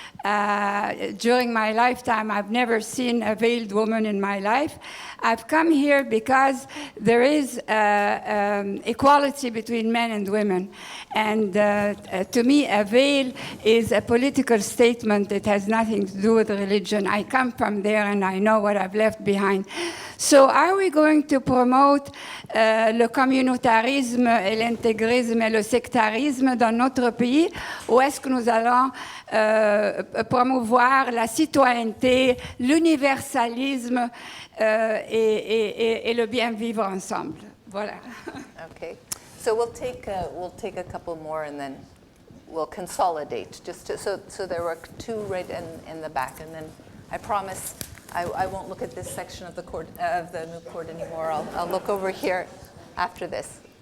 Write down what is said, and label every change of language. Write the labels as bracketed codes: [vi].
[en] During my lifetime, I've never seen a veiled woman in my life. I've come here because there is equality between men and women. And to me, a veil is a political statement that has nothing to do with religion. I come from there and I know what I've left behind. So are we going to promote [fr] le communautarisme et l'intégrisme et le sectarisme dans notre pays, ou est-ce que nous allons promouvoir la citoyenneté, l'universalisme et le bien vivre ensemble? Voilà. [en] Okay. So we'll take a couple more and then we'll consolidate. So there were two right in the back, and then I promise I won't look at this section of the court of the new court anymore. I'll look over here after this.